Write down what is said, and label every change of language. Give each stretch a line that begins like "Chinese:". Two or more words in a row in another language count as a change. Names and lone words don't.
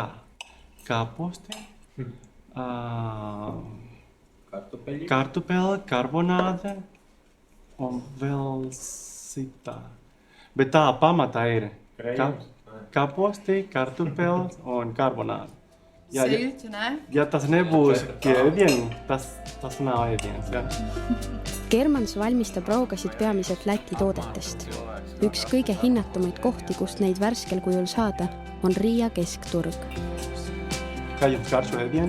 Latvian: Kāposti, kartupeļi, karbonāde un vēl citā. Bet tā pamatā ir kāposti, kartupeļi un karbonāde. Siļķi, ne? Ja tas nebūs ēdienu, tas nav ēdiens. Ja.
Estonian: Germans valmistab roogasid peamiselt Läti toodetest. Üks kõige hinnatumaid kohti, kust neid värskel kujul saada, on Riia keskturg.
Latvian: Kā jums karšu ēdienu?